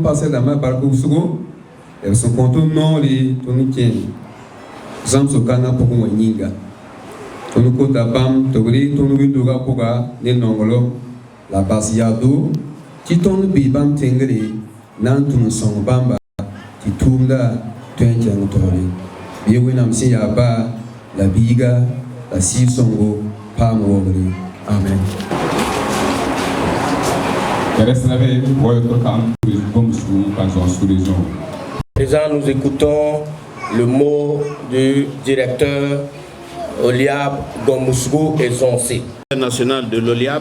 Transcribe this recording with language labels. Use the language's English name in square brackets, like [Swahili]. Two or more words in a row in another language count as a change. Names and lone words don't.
[Mossi] pasɛl dãmbã bark wʋsgo b sẽn kõ tõnd noore tõnd kẽ zãmsg kãngã pʋgẽ wã yĩnga tõnd kota bãmb tɩ b rɩ tõnd wĩndoogã pʋga ne nonglem la bas yado tɩ tõnd bɩ bãmb tẽngre na n tũm n sõng bãmba tɩ tʋʋmda tõe n kẽng taoore bɩ wẽnnaam sẽn yaa ba la biiga la sɩɩg-sõngo paam waoogre amen. [French] Présent, nous écoutons le mot du directeur Oliab Gomousgou et Zoncé. National de l'Oliab.